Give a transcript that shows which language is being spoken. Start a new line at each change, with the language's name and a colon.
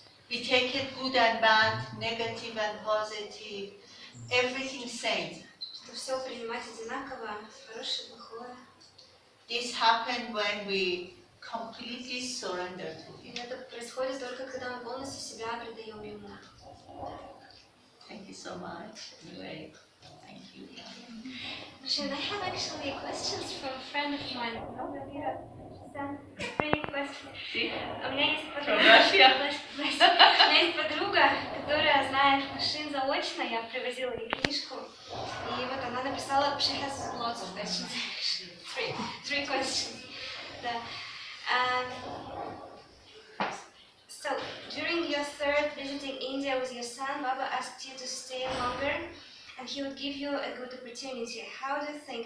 English: We take it good and bad, negative and positive, everything same.
Russian: Что все принимать одинаково, хорошее, плохое.
English: This happened when we completely surrender to Him.
Russian: И это происходит только когда мы полностью себя предаем Ему.
English: Thank you so much. Anyway, thank you. Nushin, I have actually questions from a friend of mine. Sent 3 questions.
Russian: У меня есть подруга, которая знает Нушин заочно. Я привозила ей книжку. И вот она написала,
English: she has lots of questions. 3 questions. Да. So, during your 3rd visiting India with your son, Baba asked you to stay longer, and he would give you a good opportunity. How do you think?